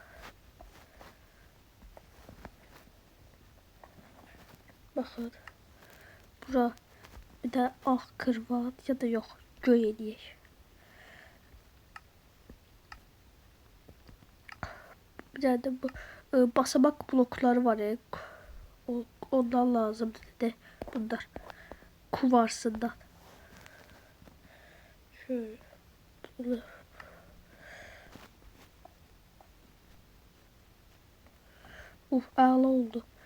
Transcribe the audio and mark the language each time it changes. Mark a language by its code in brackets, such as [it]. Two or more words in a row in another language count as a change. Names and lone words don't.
[az] Baxın. Bura bir də ağ kırvat ya da yox, göy eləyək. Bir dənə də bu basamak blokları var ya. Ondan lazımdır dedi. Bunlar. [tr] Kuvarsından. Şöyle. [az] Əla oldu.